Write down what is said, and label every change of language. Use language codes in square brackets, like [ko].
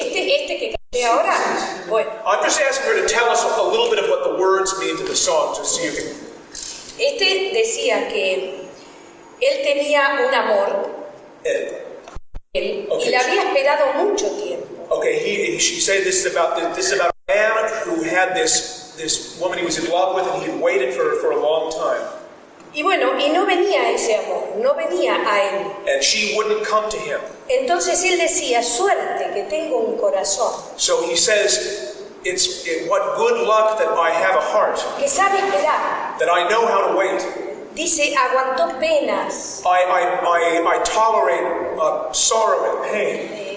[en] I'm just asking her to tell us a little bit of what the words mean to the song, just so you can. [es] Este decía que él tenía un amor, [en] Okay. [es] y la había esperado mucho tiempo. [en] Okay, she said this is about a man who had this woman he was in love with, and he had waited for a long time. [es] Y bueno, y no venía ese amor, no venía a él. [en] And she wouldn't come to him. [es] Entonces él decía, suerte que tengo un corazón. [en] So he says, what good luck that I have a heart. [es] Que sabe esperar. [en] That I know how to wait. [es] Dice, aguantó penas. [en] I tolerate sorrow and pain.